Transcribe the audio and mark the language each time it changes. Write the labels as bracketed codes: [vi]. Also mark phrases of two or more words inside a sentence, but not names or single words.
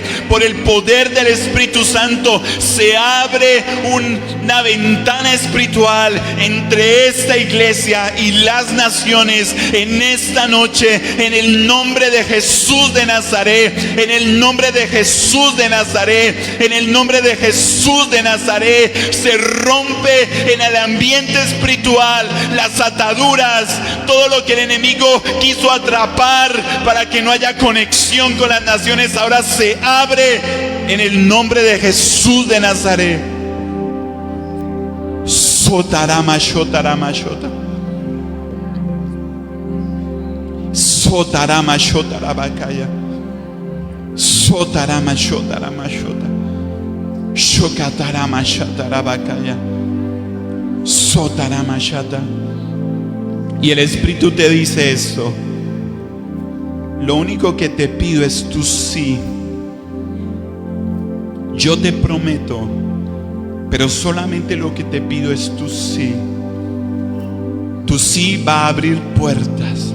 [es] Por el poder del Espíritu Santo se abre una ventana espiritual entre esta iglesia y las naciones en esta noche, en el nombre de Jesús de Nazaret, en el nombre de Jesús de Nazaret, en el nombre de Jesús de Nazaret. Se rompe en el ambiente espiritual las ataduras, todo lo que el enemigo quiso atrapar para que no haya conexión con las naciones, ahora se abre en el nombre de Jesús de Nazaret. Sotarama shotarama shota. Sotarama shotarabakaya. Sotarama shotarama shota. Shokatarama shatarabakaya. Sotarama shata. Y el Espíritu te dice esto: lo único que te pido es tu sí. Yo te prometo, pero solamente lo que te pido es tu sí. Tu sí va a abrir puertas.